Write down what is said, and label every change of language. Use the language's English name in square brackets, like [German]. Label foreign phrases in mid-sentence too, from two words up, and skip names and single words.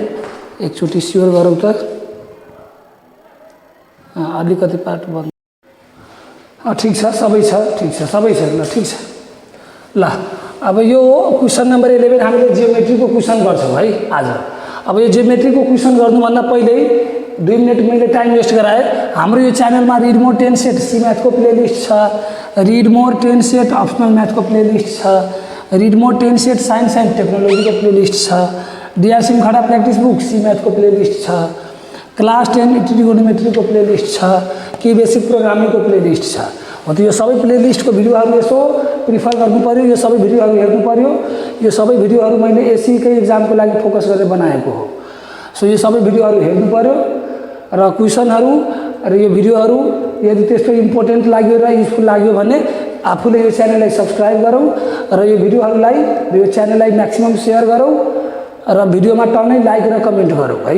[Nepali] एकचोटी स्योर गरौँ त। अलिकति पार्ट बन्द। ठीक छ सबै छ, ठीक छ सबै छ ल, ठीक छ ल। अब यो [English] question number 11 [Nepali] हामीले जियोमेट्री को क्वेसन गर्छौं है आज। अब यो जियोमेट्री को क्वेसन गर्नुभन्दा पहिले 2 मिनेट मैले [English] time waste [Nepali] गराए। हाम्रो यो च्यानलमा रिड मोर 10 सेट सी मैथ को प्लेलिस्ट छ, रिड मोर 10 सेट अप्सनल मैथ को प्लेलिस्ट छ, रिड मोर 10 सेट [English] science and technology [Nepali] को प्लेलिस्ट छ, डीआर सिमखडा प्रैक्टिस बुक सी मैथ को प्लेलिस्ट छ, क्लास 10 ट्रिगोनोमेट्री को प्लेलिस्ट छ, की [English] basic programming [Nepali] को प्लेलिस्ट छ। हो त यो सबै प्लेलिस्ट को भिडियोहरु यसो प्रिफर गर्नु पर्यो, यो सबै भिडियोहरु हेर्नु पर्यो। यो सबै भिडियोहरु मैले एसई कै एक्जाम को लागि फोकस गरेर बनाएको हो। सो यो सबै भिडियोहरु हेर्नु पर्यो र क्वेशनहरु र यो भिडियोहरु यदि त्यस्तो इम्पोर्टेन्ट लाग्यो र युजफुल लाग्यो भने आफूले यो च्यानललाई सब्स्क्राइब गरौँ र यो भिडियोहरुलाई र यो च्यानललाई [English] maximum share [Nepali] गरौँ र भिडियोमा टन्नै लाइक र कमेन्ट गरौँ है।